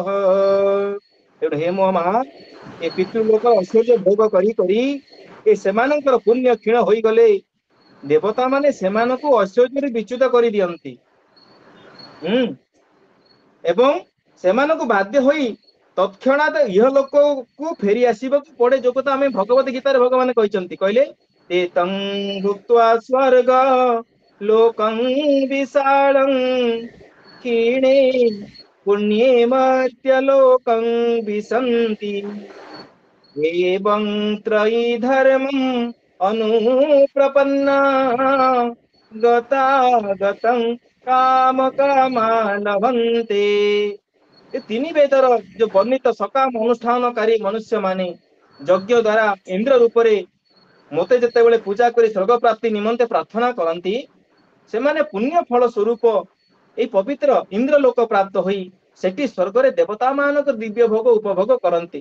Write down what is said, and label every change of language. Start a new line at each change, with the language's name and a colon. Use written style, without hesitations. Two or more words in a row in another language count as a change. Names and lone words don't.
Odia: ତେଣୁ ହେ ମୋ ମା, ଏ ପିତୃଲୋକ ଐଶ୍ୱର୍ଯ୍ୟ ଭୋଗ କରି କରି ଏ ସେମାନଙ୍କର ପୁଣ୍ୟ କ୍ଷୀଣ ହୋଇଗଲେ ଦେବତା ମାନେ ସେମାନଙ୍କୁ ଐଶ୍ୱର୍ଯ୍ୟରେ ବିଚ୍ୟୁତ କରିଦିଅନ୍ତି। ଏବଂ ସେମାନଙ୍କୁ ବାଧ୍ୟ ହୋଇ ତତ୍କ୍ଷଣାତ ଇହଲୋକକୁ ଫେରି ଆସିବାକୁ ପଡେ। ଯୋଉ କଥା ଆମେ ଭଗବତ ଗୀତାରେ ଭଗବାନ କହିଛନ୍ତି, କହିଲେ
Sanskrit: ते तं भुक्त्वा स्वर्ग लोकं विशालं क्षीणे पुण्ये मर्त्यलोकं विशन्ति एवं त्रयी धर्मम् अनुप्रपन्ना गतागतं काम कामा लभन्ते।
Odia: ये ତିନି ବେଦର ଯୋଉ ବର୍ଣ୍ଣିତ ସକାମ ଅନୁଷ୍ଠାନକାରୀ ମନୁଷ୍ୟ ମାନେ ଯଜ୍ଞ ଦ୍ୱାରା ଇନ୍ଦ୍ର ରୂପରେ ମୋତେ ଯେତେବେଳେ ପୂଜା କରି ସ୍ୱର୍ଗ ପ୍ରାପ୍ତି ନିମନ୍ତେ ପ୍ରାର୍ଥନା କରନ୍ତି, ସେମାନେ ପୁଣ୍ୟ ଫଳ ସ୍ୱରୂପ ଏଇ ପବିତ୍ର ଇନ୍ଦ୍ରଲୋକ ପ୍ରାପ୍ତ ହୋଇ ସେଠି ସ୍ୱର୍ଗରେ ଦେବତା ମାନଙ୍କ ଦିବ୍ୟ ଭୋଗ ଉପଭୋଗ କରନ୍ତି।